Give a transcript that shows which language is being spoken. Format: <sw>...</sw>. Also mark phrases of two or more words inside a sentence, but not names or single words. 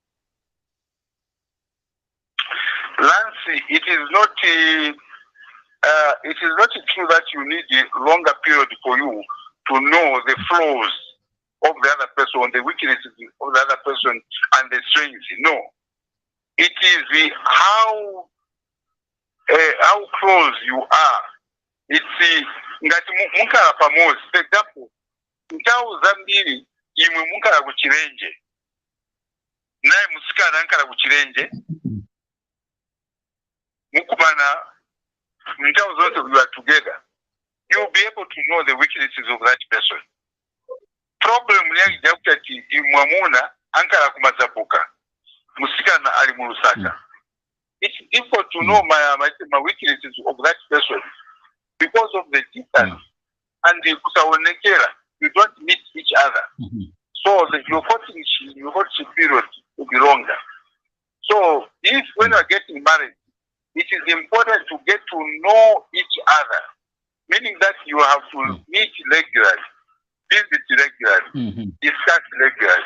<en>Lance, it is not true that you need a longer period for you to know the flaws of the other person, the weaknesses of the other person, and the strengths. No. It is how close you are.</en> <ny>It's ngati munkala pamozi.</ny> <en>For example,</en> <ny>nthawi zambiri imwe munkala kuchilenje naye musikana ankala kuchilenje mukumana nthawi zonse</ny> <en>you are together, you will be able to know the weaknesses of that person.</en> <ny>Problem yangu kuti mwamuna ankala kumazabuka musikana ali mu Nsaka.</ny> <en>It's difficult to know my weaknesses of that person because of the distance and the kusawonekera. You don't meet each other. So your courtship period will be longer. So if when you are getting married, it is important to get to know each other, meaning that you have to meet regularly, visit regularly, discuss regularly.</en>